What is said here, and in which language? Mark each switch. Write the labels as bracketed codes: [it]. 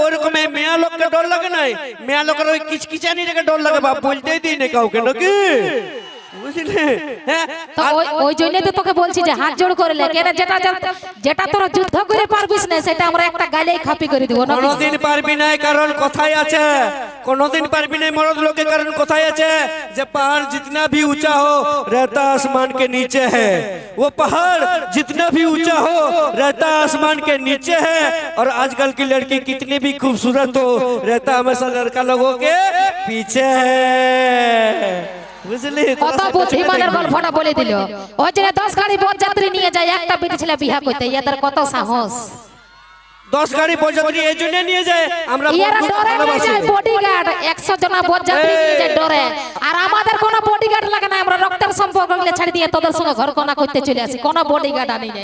[bn] ওইরকম এই মেয়া লোককে ডর লাগে না, মেয়া লোকের ওই কিচকিচানি রেখে ডর লাগে। বাপ বলতেই দিই না কাউকে, নাকি বুঝলি? হ্যাঁ, তো ওই জন্যই তো তোকে বলছি যে হাত জোড় করে লে, কেন যেটা তোরা যুদ্ধ করে পারবিস না সেটা আমরা একটা গালেই খাপি করে দিব না। কোনদিন পারবি না, কারণ কথাই আছে। কোনদিন পারবি না মরদ লোকে, কারণ কথাই আছে যে [hi] पहाड़ जितना भी ऊंचा हो रहता आसमान के नीचे है। वो पहाड़ जितना भी ऊंचा हो रहता आसमान के नीचे है। और आजकल की लड़की कितनी भी खूबसूरत हो रहता हमेशा लड़का लोगों के पीछे है। [bn] বুঝলি? কত বুদ্ধিমানের গল্পটা বলে দিল। ওই যে 10 গাড়ি বরযাত্রী নিয়ে যায়, একটা বিটি ছেলে বিয়া করতে, এদের কত সাহস। 10 গাড়ি বরযাত্রী এই জন্য নিয়ে যায়, আমরা এরা ডরে নিয়ে যায় বডিগার্ড, 100 জন বরযাত্রী নিয়ে যায় ডরে। আর আমাদের কোনো বডিগার্ড লাগে না, আমরা রক্তের সম্পর্ক গুলো ছাড়ি দিয়ে তোদের সঙ্গে ঘর কোনা করতে চলে আসি, কোনো বডিগার্ড আনি নাই।